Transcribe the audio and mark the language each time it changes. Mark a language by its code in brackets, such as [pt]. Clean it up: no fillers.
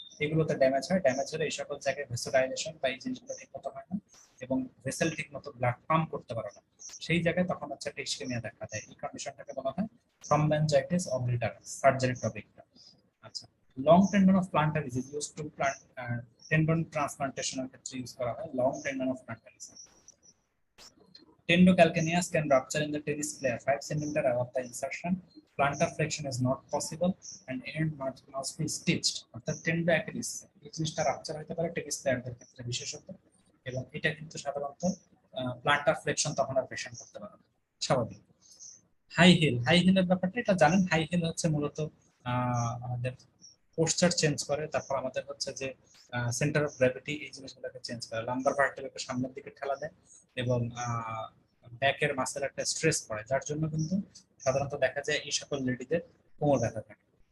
[bn] এগুলোতে ড্যামেজ হয়, ড্যামেজ হলে এই সকল জায়গায় ভেসোডাইলেশন বা এই জিনিসগুলো ঠিক মতো হয় না এবং ভেসেল ঠিক মতো ব্লাড পাম্প করতে পারে না, সেই জায়গায় তখন হচ্ছে একটা ইসকেমিয়া দেখা দেয়। এই কন্ডিশনটাকে বলা হয় থ্রম্বোএনজাইটিস অবলিটারাস, সার্জারি টপিকটা। আচ্ছা, [en] long tendon of plantar is use to plant tendon [bn] ট্রান্সপ্লান্টেশনের ক্ষেত্রে ইউজ করা হয় long tendon of planter. [en] Tendocalcaneus can rupture in the tennis player 5 centimeter above the insertion. Plantar flexion is not possible and end must be stitched. [bn] অর্থাৎ Tendo Achilles এই জিনিসটা rupture হতে পারে tennis প্লেয়ারদের ক্ষেত্রে বিশেষত, এবং এটা কিন্তু সাধারণত প্লান্টার ফ্লেকশন তখন আর পেশেন্ট করতে পারে না, স্বাভাবিক। হাই হিল, হাই হিলের ব্যাপারটা এটা জানেন, হাই হিল হচ্ছে মূলত আমাদের পোস্টার চেঞ্জ করে, তারপর আমাদের হচ্ছে যে সেন্টার অফ গ্র্যাভিটি এই জিনিসগুলোকে চেঞ্জ করে, লাম্বার ভার্টেব্রাকে সামনের দিকে ঠেলা দেয় এবং ব্যাকের মাসেল একটা স্ট্রেস পড়ে, যার জন্য কিন্তু সাধারণত দেখা যায় এই সকল লেডিদের কোমর ব্যথা থাকে।